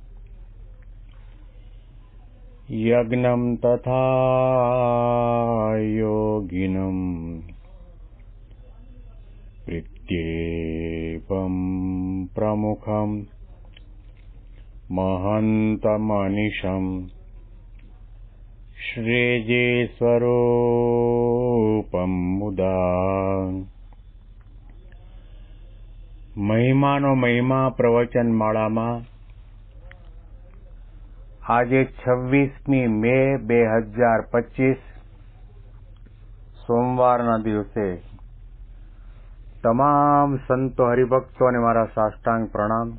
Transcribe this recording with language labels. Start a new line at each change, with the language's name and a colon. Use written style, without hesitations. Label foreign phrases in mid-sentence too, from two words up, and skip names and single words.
Sanskrit: यज्ञं तथा योगिनं प्रत्येकं प्रमुखं महन्तमनिशं श्रीजीस्वरूपं मुदा
Gujarati: મહિમાનો મહિમા પ્રવચન માળામાં આજે 26મી મે 2025 સોમવારના દિવસે તમામ સંતો હરિભક્તોને મારા સાષ્ટાંગ પ્રણામ.